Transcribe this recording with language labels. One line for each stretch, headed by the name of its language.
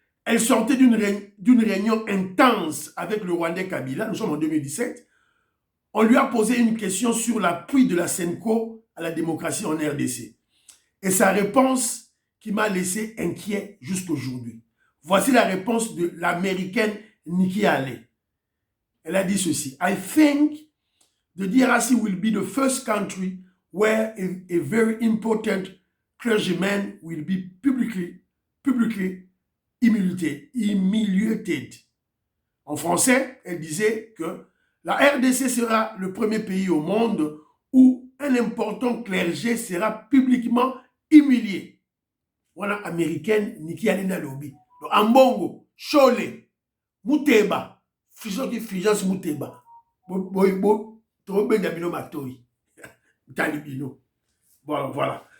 French: Elle sortait d'une réunion intense avec le Rwandais Kabila, nous sommes en 2017. On lui a posé une question sur l'appui de la SENCO à la démocratie en RDC. Et sa réponse qui m'a laissé inquiet jusqu'aujourd'hui. Voici la réponse de l'américaine Nikki Haley. Elle a dit ceci.
English: I think the DRC will be the first country where a very important clergyman will be publicly humiliated.
French: En français, elle disait que la RDC sera le premier pays au monde où un important clergé sera publiquement humilié. Voilà, américaine, Nikki Haley na lobby. Donc, Ambongo, Chole, Muteba, Fijans Muteba, Bino Matoyi, Talibino. Voilà.